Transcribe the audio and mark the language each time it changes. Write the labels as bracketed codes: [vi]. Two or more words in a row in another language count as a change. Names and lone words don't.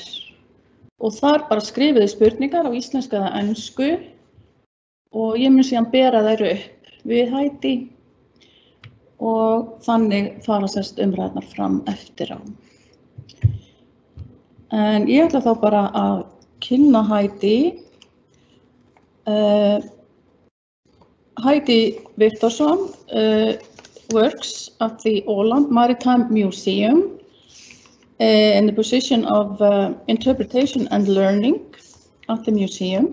[is] Og þar bara skrifið þið spurningar á íslensku eða ensku og ég mun síðan bera þær upp við Heidi og þannig fara sérst umræðnar fram eftir á. En ég ætla þá bara að kynna Heidi. [en] Heidi Viktorsson works at the Åland Maritime Museum in the position of interpretation and learning at the museum.